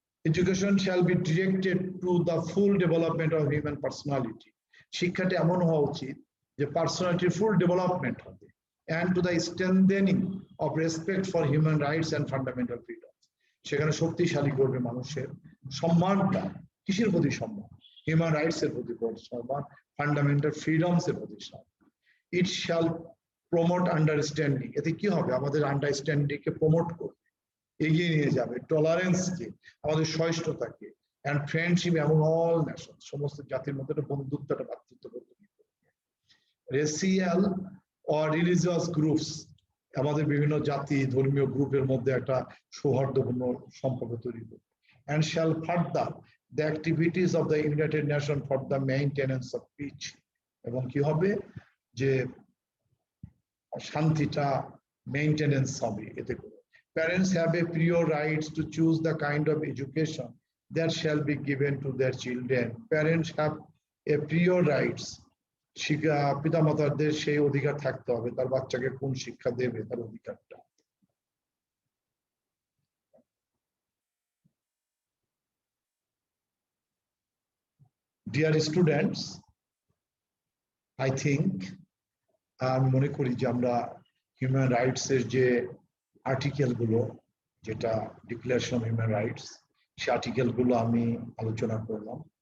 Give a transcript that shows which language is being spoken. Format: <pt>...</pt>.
<en>Education shall be directed to the full development of human personality.</en> <bn>শিক্ষাটা এমন হওয়া উচিত যে পার্সোনালিটির ফুল ডেভেলপমেন্ট হবে,</bn> <en>and to the strengthening of respect for human rights and fundamental freedoms.</en> <bn>সেখানে শক্তিশালী করবে মানুষের সম্মানটা। কিসের প্রতি সম্মান? হিউম্যান রাইটস এর প্রতি সম্মান, ফান্ডামেন্টাল ফ্রিডমস এর প্রতি সম্মান।</bn> <en>It shall promote understanding.</en> <bn>এতে কি হবে? আমাদের আন্ডারস্ট্যান্ডিং কে প্রমোট করবে, এগিয়ে নিয়ে যাবে, টলারেন্সকে, আমাদের সহিষ্ণুতাকে,</bn> <en>and friendship among all nations,</en> <bn>সমস্ত জাতির মধ্যে একটা বন্ধুত্ব, একটা ভ্রাতৃত্ববোধ। রেসিয়াল</bn> <en>or religious groups,</en> <bn>আমাদের বিভিন্ন জাতি ধর্মীয় গ্রুপের মধ্যে একটা সৌহার্দ্যপূর্ণ সম্পর্ক তৈরি করবে।</bn> <en>And shall further the activities of the United Nations for the maintenance of peace.</en> <bn>এবং কি হবে? যে শান্তিটা মেইনটেনেন্স হবে এতে করে।</bn> <en>Parents have a prior rights to choose the kind of education that shall be given to their children. Parents have a prior rights.</en> <bn>পিতামাতাদের সেই অধিকার থাকতে হবে তার বাচ্চাকে কোন শিক্ষা দেবে, তার অধিকারটা।</bn> <en>Dear students, I think</en> <bn>আমি মনে করি যে আমরা হিউম্যান রাইটস এর যে আর্টিকেল গুলো, যেটা ডিক্লারেশন অফ হিউম্যান রাইটস, সেই আর্টিকেল গুলো আমি আলোচনা করলাম।</bn>